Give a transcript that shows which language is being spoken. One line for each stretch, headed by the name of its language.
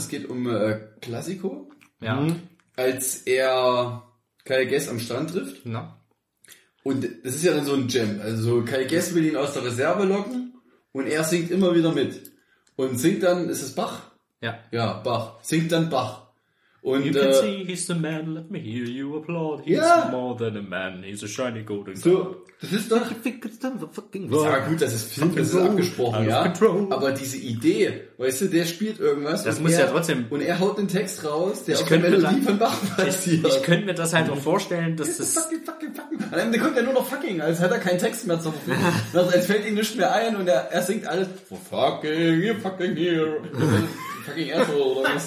German: Es geht um Classico. Ja. Als er Kai Guess am Strand trifft. Na. Und das ist ja dann so ein Jam. Also Kai Guess will ihn aus der Reserve locken und er singt immer wieder mit. Und singt dann, ist es Bach? Ja. Ja, Bach. Singt dann Bach. Und
English: you can see he's the man, let me hear you applaud. He's more than a man, he's a shiny golden girl.
German: So, das ist doch... das ist Film, das ist abgesprochen, aber diese Idee, weißt du, der spielt irgendwas. Das muss ja trotzdem... Und er haut den Text raus, der auf der Melodie von Bach passiert. Ich könnte mir das halt auch vorstellen, dass das... Fucking. Dann kommt er nur noch fucking, als hat er keinen Text mehr zur Verfügung. Es fällt ihm nicht mehr ein und er singt alles...
English: For fucking, you're fucking here. Fucking asshole,
German: oder was